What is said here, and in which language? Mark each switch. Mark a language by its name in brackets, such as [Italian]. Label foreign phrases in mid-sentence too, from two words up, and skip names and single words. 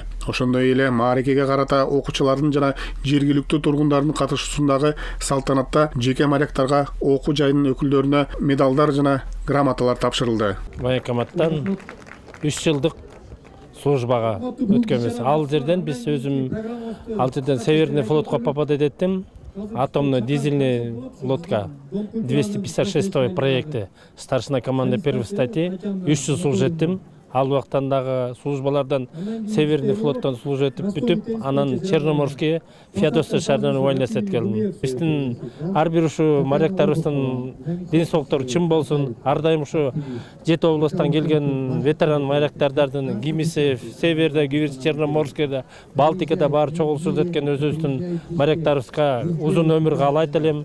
[Kyrgyz] Ошондой эле мааракеге карата окуучулардын жана жергиликтүү тургундардын катышуусундагы салтанатта жеке моряктарга окуу жайдын өкүлдөрүнө медалдар жана грамоталар тапшырылды. Военкоматтан 3 жылдык службага өткөнбүз. Ал жерден биз өзүм ал жерден Северный флотко попадать еттим. [Russian] Атомный дизельный лодка 256 проекты. Старшина команды первой статьи. [Kyrgyz] 3 жыл служить еттим. Ал убактандагы службалардан Северный флоттон служить этип бүтүп, анан Черноморский Феодосия шаарынан увольняться келдим. Биздин ар бир ушу моряктарыбыздын ден соолуктары чын болсун. Ар дайым ушу 7 областтан келген ветеран моряктардын кимиси Северде, кимиси Черноморскийде, Балтикада баары чогулушуп өткөн өзүбүздүн моряктарыбызга узун өмүр каалайт элем.